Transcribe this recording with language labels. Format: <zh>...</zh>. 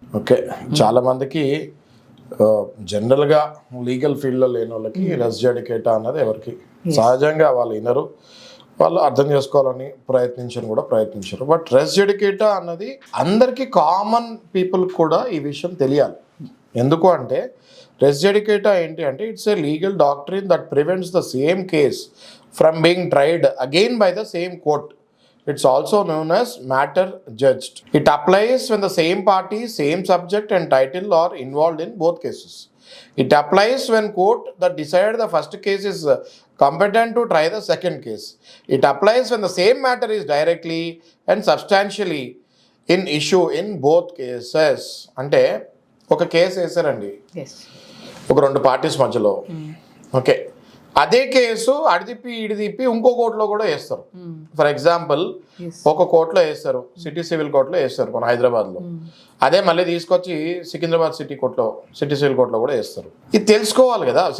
<te>Okay, చాలా మందికి జనరల్గా లీగల్ ఫీల్డ్లో లేని వాళ్ళకి రెస్ జ్యుడికేటా అన్నది ఎవరికి సహజంగా వాళ్ళు వినరు, వాళ్ళు అర్థం చేసుకోవాలని ప్రయత్నించరు. బట్ రెస్ జ్యుడికేటా అన్నది అందరికీ కామన్ పీపుల్ కూడా ఈ విషయం తెలియాలి. ఎందుకు అంటే రెస్ జ్యుడికేటా ఏంటి అంటే</te> <en>It's a legal doctrine that prevents the same case from being tried again by the same court. It's also known as matter judged. It applies when the same party, same subject and title are involved in both cases. It applies when court that decided the first case is competent to try the second case. It applies when the same matter is directly and substantially in issue in both cases.</en> <te>అంటే ఒక case వేసారండి, ఒక రెండు parties మధ్యలో. Okay, అదే case అడిదిప్పి ఇడిదిప్పి ఇంకో కోర్టులో కూడా వేస్తారు. ఫర్ ఎగ్జాంపుల్ ఒక కోర్టులో వేస్తారు, సిటీ సివిల్ కోర్టులో వేస్తారు మన హైదరాబాద్లో. అదే మళ్ళీ తీసుకొచ్చి సికింద్రాబాద్ సిటీ సివిల్ కోర్టులో కూడా వేస్తారు. ఇది తెలుసుకోవాలి కదా.</te>